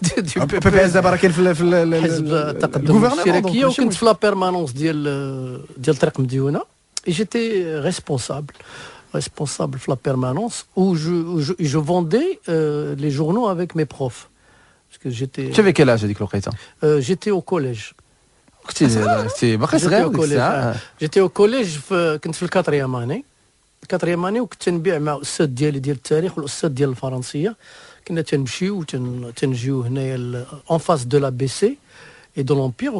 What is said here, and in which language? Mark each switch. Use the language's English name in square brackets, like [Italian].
[Arabic] Du PPS دابا راه كاين في حزب التقدم الاشتراكيه وكنت في لا بيرمانونس ديال طريق مديونه. [French] Et j'étais responsable في la permanence où je vendais les journaux avec mes profs. Parce que j'étais. Tu avais quel âge هذيك الوقيته؟ J'étais au collège. [Arabic] كنتي باقي صغير ديك الساعه. J'étais au collège كنت في الكاتريام اني. وكنت تنبيع مع الاستاذ ديالي ديال التاريخ والاستاذ ديال الفرنسيه. كنا تنمشيو تنجيو هنايا اون فاس دو لا بي سي اي دو لومبير.